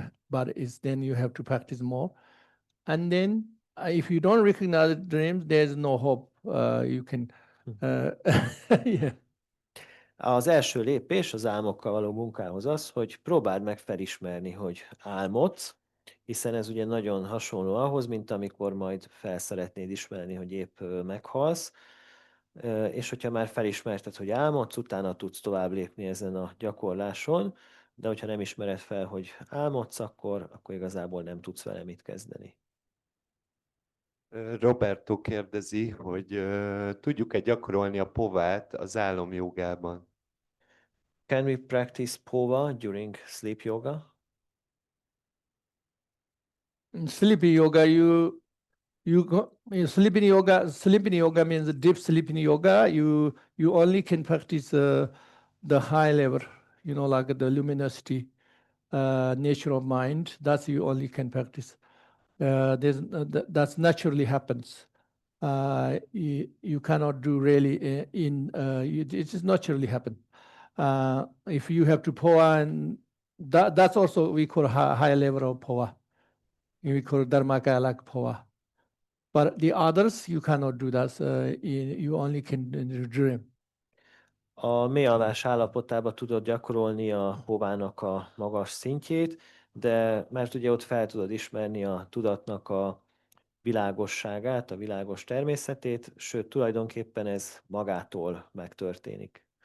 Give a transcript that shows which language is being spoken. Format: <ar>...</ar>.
<en>But then you have to practice more. And then if you don't recognize dreams, there's no hope. You can, yeah.</en> <hu>Az első lépés az álmokkal való munkához az, hogy próbáld meg felismerni, hogy álmodsz, hiszen ez ugye nagyon hasonló ahhoz, mint amikor majd fel szeretnéd ismerni, hogy épp meghalsz, és hogyha már felismerted, hogy álmodsz, utána tudsz tovább lépni ezen a gyakorláson, de hogyha nem ismered fel, hogy álmodsz, akkor igazából nem tudsz vele mit kezdeni. Roberto kérdezi, hogy tudjuk-e gyakorolni a povát az álomjogában?</hu> <en>Can we practice pova during sleep yoga? In sleeping yoga, sleeping yoga means deep sleeping yoga. You only can practice the high level, like the luminosity, nature of mind. That's you only can practice. That's naturally happens. You cannot do really it just naturally happen. If you have to poa, and that's also we call high level of poa. We call dharmakaya like poa. But the others you cannot do that. You only can dream.</en> <hu>A mély alvás állapotában tudod gyakorolni a povának a magas szintjét, de mert ugye ott fel tudod ismerni a tudatnak a világosságát, a világos természetét, sőt, tulajdonképpen ez magától megtörténik.</hu>